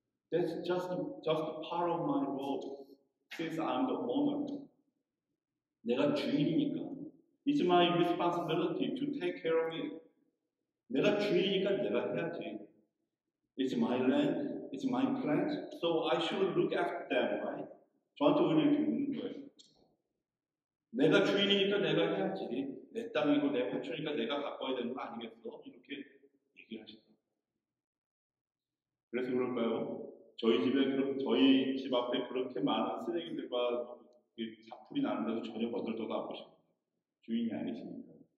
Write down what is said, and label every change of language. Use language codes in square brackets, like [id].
[en] That's just part of my role since I'm the owner. [ko] 내가 주인이니까. [en] It's my responsibility to take care of it. [ko] 내가 주인이니까 내가 해야지. [en] It's my land, it's my plant, so I should look after them, right? [ko] 저한테 오히려 이렇게 묻는 거예요. 내가 주인이니까 내가 해야지. 내 땅이고 내 화초니까 내가 가꿔야 되는 거 아니겠어? 이렇게 얘기를 하시더라고요. 그래서 그럴까요? 저희 집 앞에 그렇게 많은 쓰레기들과 잡풀이 나는데도 전혀 거들떠도 안 보십니다. 주인이 아니십니까?